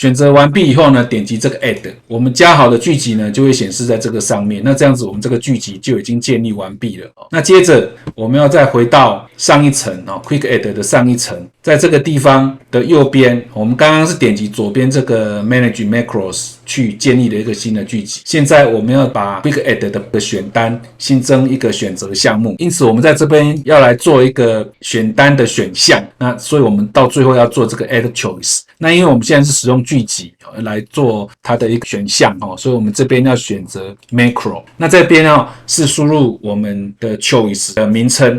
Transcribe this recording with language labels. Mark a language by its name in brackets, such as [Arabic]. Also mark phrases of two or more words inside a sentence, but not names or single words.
[Chinese] 選擇完畢以後呢，點擊這個 Add， 我們加好的聚集呢就會顯示在這個上面。那這樣子我們這個聚集就已經建立完畢了。那接着我們要再回到上一層 Quick Add 的上一層，在這個地方的右邊，我們剛剛是點擊左邊這個 [English] Manage Macros [Chinese] 去建立了一個新的聚集。現在我們要把 Quick Add 的選單新增一個選擇項目，因此我們在這邊要來做一個選單的選項。那所以我們到最後要做這個 [English] Add Choice。 [Chinese] 那因為我們現在是使用聚集來做它的一個選項所以我們這邊要選擇 Macro。那這邊是輸入我們的 Choice 的名稱。